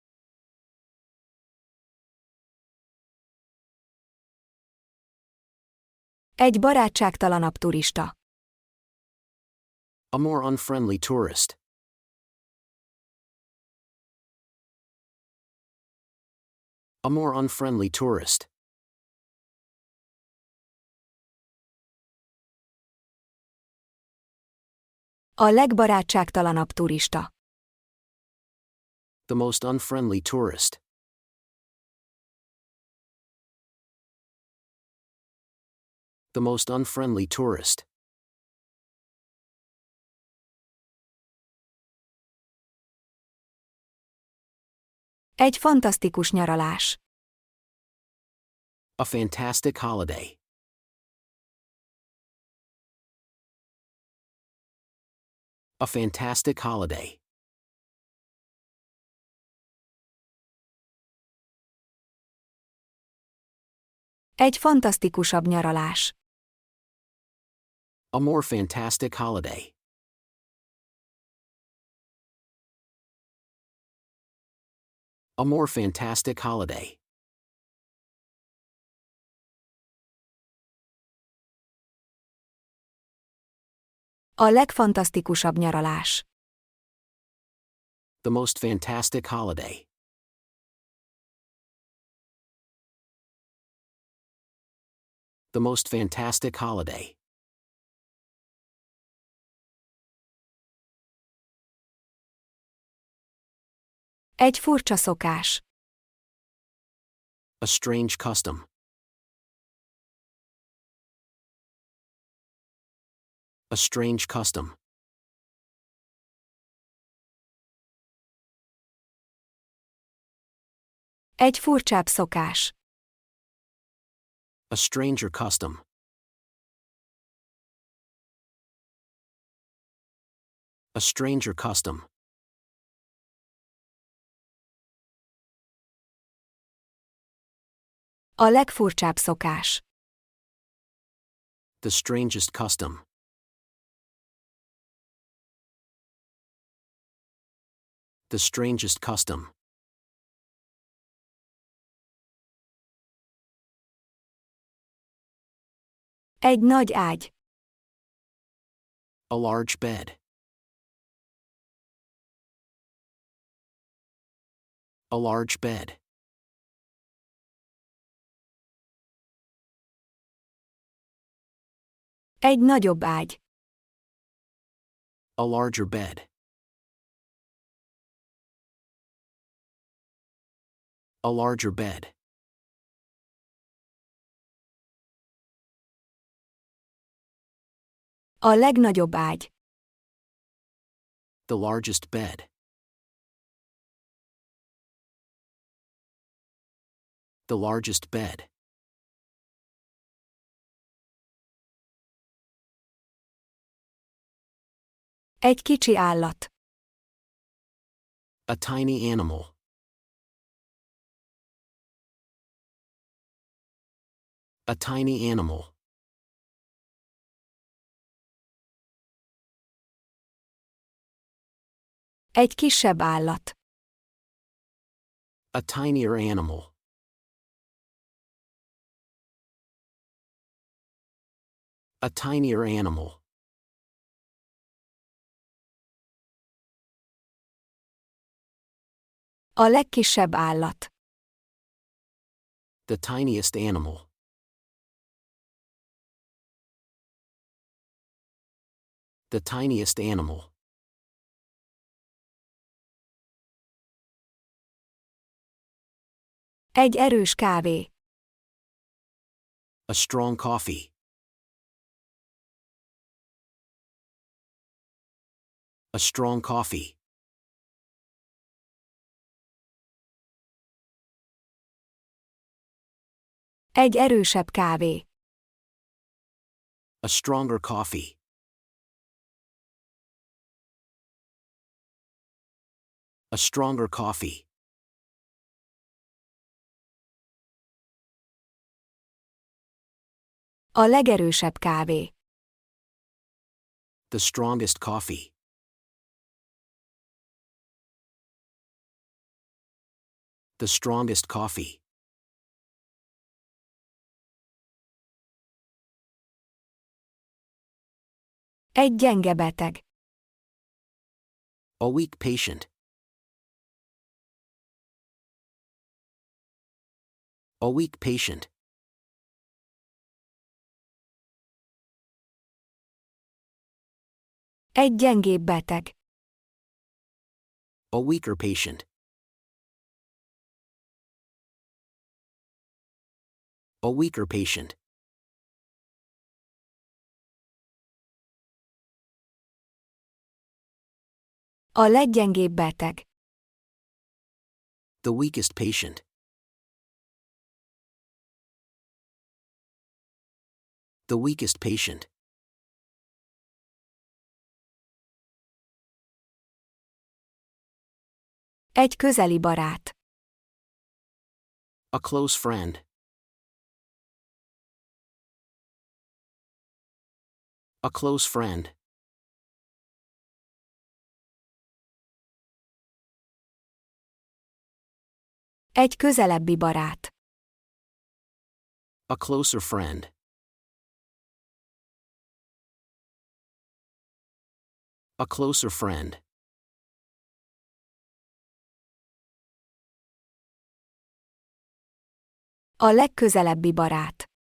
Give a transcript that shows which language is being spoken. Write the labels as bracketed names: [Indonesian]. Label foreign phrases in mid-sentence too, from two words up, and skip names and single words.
[Hungarian] Egy barátságtalanabb turista. [English] A more unfriendly tourist. A more unfriendly tourist. [Hungarian] A legbarátságtalanabb turista. [English] The most unfriendly tourist. The most unfriendly tourist. [Hungarian] Egy fantasztikus nyaralás. [English] A fantastic holiday. A fantastic holiday. [Hungarian] Egy fantasztikusabb nyaralás. [English] A more fantastic holiday. A more fantastic holiday. [Hungarian] A legfantasztikusabb nyaralás. [English] The most fantastic holiday. The most fantastic holiday. [Hungarian] Egy furcsa szokás. [English] A strange custom. A strange custom. [Hungarian] Egy furcsább szokás. [English] A stranger custom. A stranger custom. [Hungarian] A legfurcsább szokás. [English] The strangest custom. The strangest custom. [Hungarian] Egy nagy ágy. [English] A large bed. A large bed. [Hungarian] Egy nagyobb ágy. [English] A larger bed. A larger bed. [Hungarian] A legnagyobb ágy. [English] The largest bed. The largest bed. [Hungarian] Egy kicsi állat. [English] A tiny animal. A tiny animal. [Hungarian] Egy kisebb állat. [English] A tinier animal. A tinier animal. [Hungarian] A legkisebb állat. [English] The tiniest animal. The tiniest animal. [Hungarian] Egy erős kávé. [English] A strong coffee. A strong coffee. [Hungarian] Egy erősebb kávé. [English] A stronger coffee. A stronger coffee. [Hungarian] A legerősebb kávé. [English] The strongest coffee. The strongest coffee. [Hungarian] Egy gyenge beteg. [English] A weak patient. A weak patient. [Hungarian] Egy gyengébb beteg. [English] A weaker patient. A weaker patient. [Hungarian] A leggyengébb beteg. [English] The weakest patient. The weakest patient. [Hungarian] Egy közeli barát. [English] A close friend. A close friend. [Hungarian] Egy közelebbi barát. [English] A closer friend. A closer friend. [Hungarian] A legközelebbi barát.